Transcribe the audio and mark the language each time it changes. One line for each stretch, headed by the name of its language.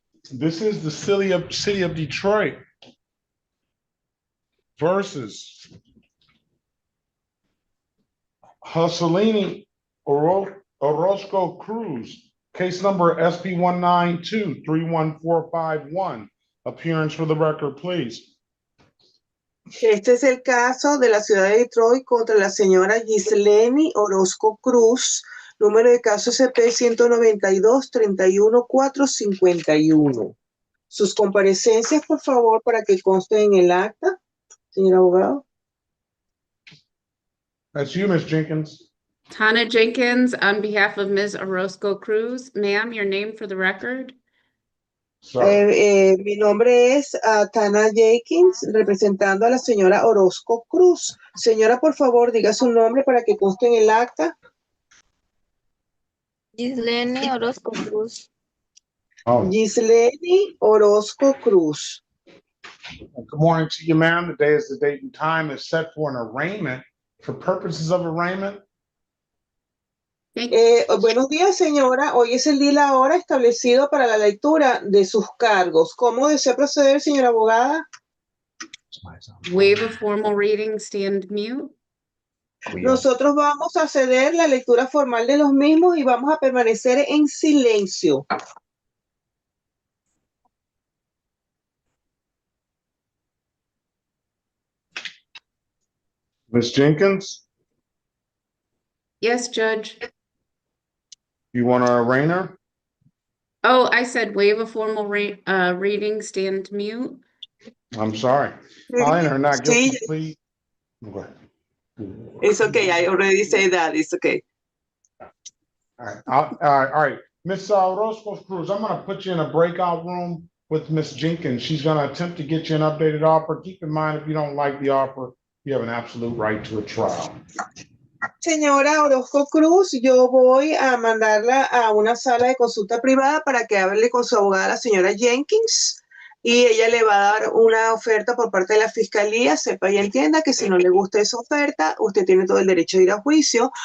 English: This is the city of Detroit versus Husseini Orozco Cruz. Case number SP 192-31451. Appearance for the record, please.
Spanish: Este es el caso de la ciudad de Detroit contra la señora Gisleni Orozco Cruz, número de caso CP 192-31451. Sus comparecencias, por favor, para que consten en el acta, señor abogado.
English: That's you, Ms. Jenkins. Tana Jenkins, on behalf of Ms. Orozco Cruz. Ma'am, your name for the record?
Spanish: Mi nombre es Tana Jenkins, representando a la señora Orozco Cruz. Señora, por favor, diga su nombre para que conste en el acta. Gisleni Orozco Cruz. Gisleni Orozco Cruz.
English: Good morning to you, ma'am. Today is the date and time is set for an arraignment. For purposes of arraignment.
Spanish: Buenos días, señora. Hoy es el día y la hora establecido para la lectura de sus cargos. ¿Cómo desea proceder, señora abogada?
English: Waive a formal reading, stand mute.
Spanish: Nosotros vamos a ceder la lectura formal de los mismos y vamos a permanecer en silencio.
English: Ms. Jenkins, Yes, Judge. you want to arraign her? Oh, I said waive a formal reading, stand mute. I'm sorry. I'll enter her not guilty plea. Okay. It's okay. I already say that. It's okay. All right. Miss Orozco Cruz, I'm going to put you in a breakout room with Miss Jenkins. She's going to attempt to get you an updated offer. Keep in mind, if you don't like the offer, you have an absolute right to a trial.
Spanish: Señora Orozco Cruz, yo voy a mandarla a una sala de consulta privada para que hable con su abogada, la señora Jenkins. y ella le va a dar una oferta por parte de la fiscalía. Sepa y entienda que si no le gusta esa oferta, usted tiene todo el derecho de ir a juicio.